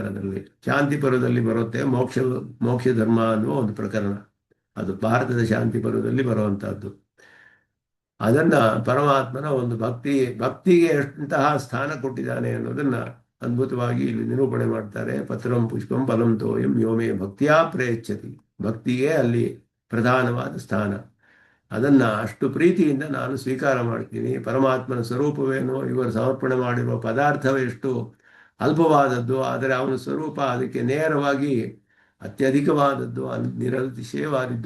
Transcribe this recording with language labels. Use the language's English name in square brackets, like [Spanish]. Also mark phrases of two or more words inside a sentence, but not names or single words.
[Kannada] ಅದರಲ್ಲಿ ಶಾಂತಿ ಪರ್ವದಲ್ಲಿ ಬರುತ್ತೆ ಮೋಕ್ಷ ಧರ್ಮ ಅನ್ನುವ ಒಂದು ಪ್ರಕರಣ, ಅದು ಭಾರತದ ಶಾಂತಿ ಪರ್ವದಲ್ಲಿ ಬರುವಂತಹದ್ದು. ಅದನ್ನ ಪರಮಾತ್ಮನ ಒಂದು ಭಕ್ತಿಗೆ ಎಂತಹ ಸ್ಥಾನ ಕೊಟ್ಟಿದ್ದಾನೆ ಅನ್ನೋದನ್ನ ಅದ್ಭುತವಾಗಿ ಇಲ್ಲಿ ನಿರೂಪಣೆ ಮಾಡ್ತಾರೆ. [Sanskrit] ಪತ್ರಂ ಪುಷ್ಪಂ ಫಲಂ ತೋಯಂ ಯೋಮೇ ಭಕ್ತಿಯಾ ಪ್ರಯಚ್ಛತಿ, [Kannada] ಭಕ್ತಿಗೆ ಅಲ್ಲಿ ಪ್ರಧಾನವಾದ ಸ್ಥಾನ. ಅದನ್ನ ಅಷ್ಟು ಪ್ರೀತಿಯಿಂದ ನಾನು ಸ್ವೀಕಾರ ಮಾಡ್ತೀನಿ. ಪರಮಾತ್ಮನ ಸ್ವರೂಪವೇನು, ಇವರು ಸಮರ್ಪಣೆ ಮಾಡಿರುವ ಪದಾರ್ಥವೇ ಎಷ್ಟು ಅಲ್ಪವಾದದ್ದು, ಆದರೆ ಅವನ ಸ್ವರೂಪ ಅದಕ್ಕೆ ನೇರವಾಗಿ ಅತ್ಯಧಿಕವಾದದ್ದು, ನಿರತಿಶಯವಾದದ್ದು.